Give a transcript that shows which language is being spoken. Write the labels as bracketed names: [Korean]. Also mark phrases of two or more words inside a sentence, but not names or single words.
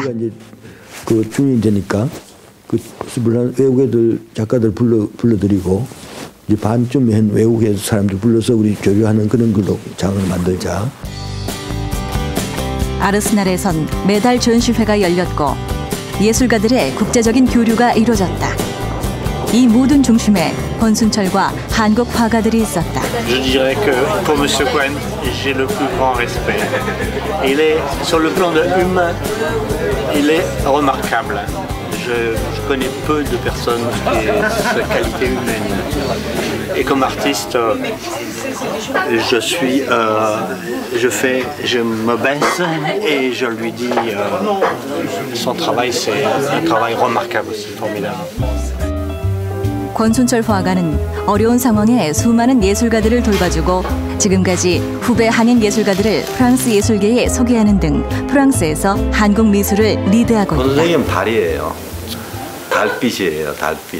[Korean] 그 중이 되니까 그 외국 애들 작가들 불러들이고 이제 반쯤 외국에 사람들 불러서 우리 교류하는 그런 걸로 장을 만들자. 아르스날에선 매달 전시회가 열렸고 예술가들의 국제적인 교류가 이루어졌다. 이 모든 중심에 권순철과 한국 화가들이 있었다. [French] Je dirais que pour M. Cohen, j'ai le plus grand respect. Il est sur le plan humain, il est remarquable. Je connais peu de personnes qui aient sa qualité humaine. Et comme artiste, je me baisse et je lui dis son travail, c'est un travail remarquable, c'est formidable. [Korean] 권순철 화가는 어려운 상황에 수많은 예술가들을 돌봐주고 지금까지 후배 한인 예술가들을 프랑스 예술계에 소개하는 등 프랑스에서 한국 미술을 리드하고 있다. 선생님 달이에요. 달빛이에요. 달빛.